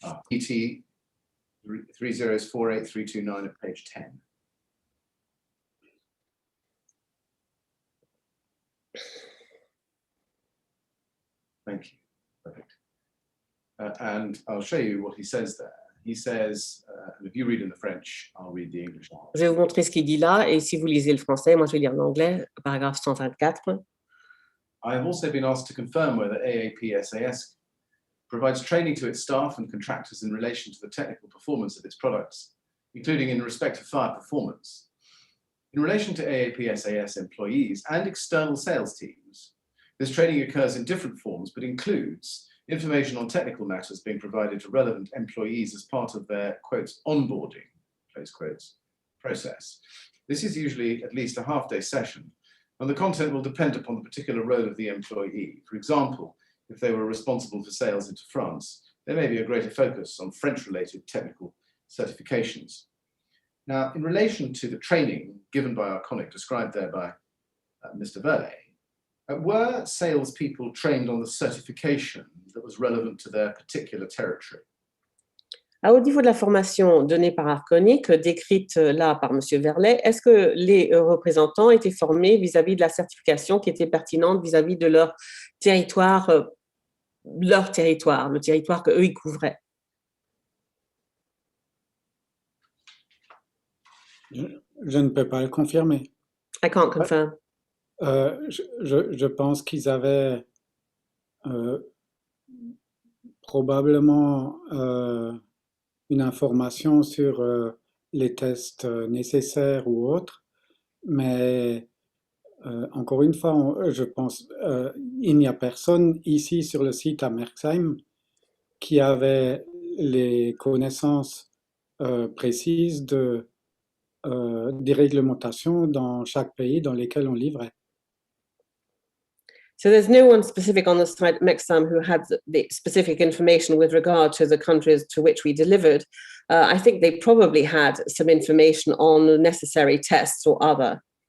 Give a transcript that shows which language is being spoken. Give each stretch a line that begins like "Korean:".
English: PT 3048329 at page 10. Thank you. Perfect. And I'll show you what he says there. He says, and if you read in the French, I'll read the English one.
French: Je vais vous montrer ce qu'il dit là, et si vous lisez le français, moi je vais lire l'anglais, paragraphe 124.
English: I have also been asked to confirm whether AAP-SAS provides training to its staff and contractors in relation to the technical performance of its products, including in respect of fire performance. In relation to AAP-SAS employees and external sales teams, this training occurs in different forms, but includes information on technical matters being provided to relevant employees as part of their, quotes, onboarding, close quotes, process. This is usually at least a half-day session, and the content will depend upon the particular role of the employee. For example, if they were responsible for sales into France, there may be a greater focus on French-related technical certifications. Now, in relation to the training given by Arconic, described there by Mr. Verlet, were salespeople trained on the certification that was relevant to their particular territory?
French: Au niveau de la formation donnée par Arconic, décrite là par M. Verlet, est-ce que les représentants étaient formés vis-à-vis de la certification qui était pertinente vis-à-vis de leur territoire, le territoire qu'eux ils couvraient? Je ne peux pas le confirmer.
English: I can't confirm.
French: Je pense qu'ils avaient probablement une information sur les tests nécessaires ou autres, mais encore une fois, je pense il n'y a personne ici sur le site à Merxheim qui avait les connaissances précises des réglementations dans chaque pays dans lesquels on livrait.
English: So there's no one specific on the site Mexam who had the specific information with regard to the countries to which we delivered. I think they probably had some information on the necessary tests or other.